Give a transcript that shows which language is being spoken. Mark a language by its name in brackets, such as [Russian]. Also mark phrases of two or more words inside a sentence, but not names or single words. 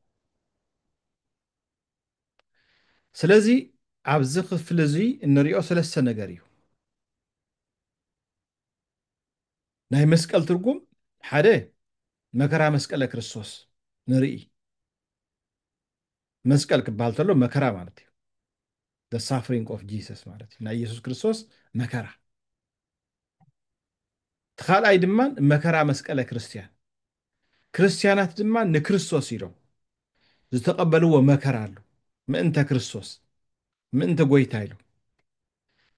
[Tigrinya] ስለዚ ኣብዚ ክፍሊ እዚ እንሪኦ ሰለስተ ነገር እዩ። ናይ መስቀል ትርጉም ሓደ መከራ መስቀለ ክርስቶስ ንርኢ። መስቀል ክበሃል ተሎ መከራ ማለት እዩ። [English] the suffering of Jesus [Tigrinya] ማለት እዩ። ናይ ኢየሱስ ክርስቶስ መከራ። እቲ ካልኣይ ድማ መከራ መስቀለ ክርስቲያን። ክርስቲያናት ድማ ንክርስቶስ ኢሎም ዝተቐበልዎ መከራ ኣሎ ምእንተ ክርስቶስ ምእንተ ጎይታ ኢሎም። እቲ